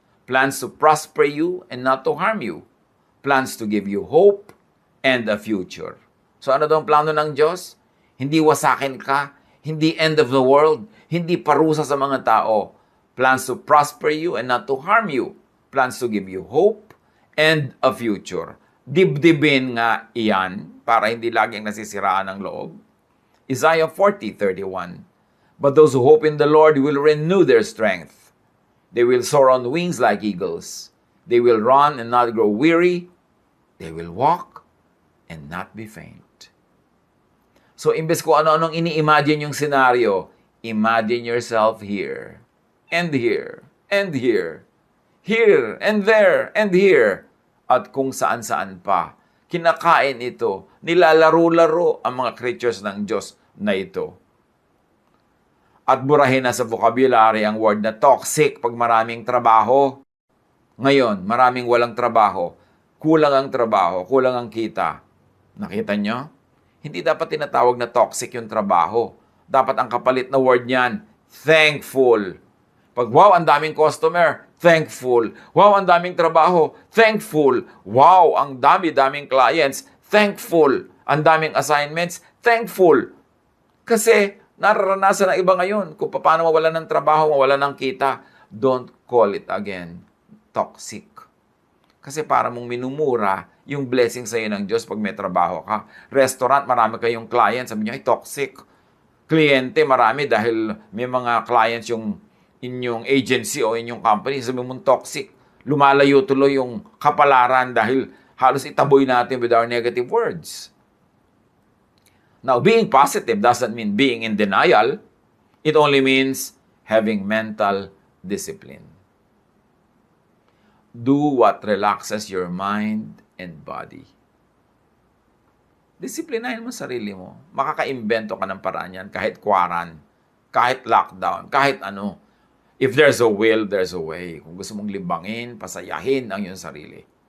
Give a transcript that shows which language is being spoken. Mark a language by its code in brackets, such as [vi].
[en] Plans to prosper you and not to harm you. Plans to give you hope and a future. [tl] So, ano daw ang plano ng Diyos? Hindi wasakin ka, hindi [en] end of the world, [tl] hindi parusa sa mga tao. [en] Plans to prosper you and not to harm you. Plans to give you hope and a future. [tl] Dibdibin nga iyan para hindi laging nasisiraan ang loob. [en] Isaiah 40:31. But those who hope in the Lord will renew their strength. They will soar on wings like eagles. They will run and not grow weary. They will walk and not be faint. So, [tl] imbes ko ano-anong ini-imagine yung scenario, [en] imagine yourself here, and here, and here, here, and there, and here, [tl] at kung saan-saan pa. Kinakain ito, nilalaro-laro ang mga creatures ng Diyos na ito. At burahin na sa vocabulary ang word na toxic pag maraming trabaho. Ngayon, maraming walang trabaho. Kulang ang trabaho, kulang ang kita. Nakita nyo? Hindi dapat tinatawag na toxic yung trabaho. Dapat ang kapalit na word niyan, thankful. Pag wow, ang daming customer, thankful. Wow, ang daming trabaho, thankful. Wow, ang dami-daming clients, thankful. Ang daming assignments, thankful. Kasi nararanasan ng iba ngayon kung paano mawalan ng trabaho, mawalan ng kita. [en] Don't call it again toxic. [tl] Kasi para mong minumura yung blessing sa iyo ng Diyos pag may trabaho ka. Restaurant, marami kayong clients, sabi niyo, ay toxic. kliyente, marami dahil may mga clients yung inyong agency o inyong company, sabi mong toxic. Lumalayo tuloy yung kapalaran dahil halos itaboy natin [en] with our negative words. Now, being positive doesn't mean being in denial. It only means having mental discipline. Do what relaxes your mind and body. [tl] Disiplinahin mo sarili mo. Makaka-imbento ka ng paraan yan kahit kwaran, kahit lockdown, kahit ano. [en] If there's a will, there's a way. [tl] Kung gusto mong libangin, pasayahin ang iyong sarili.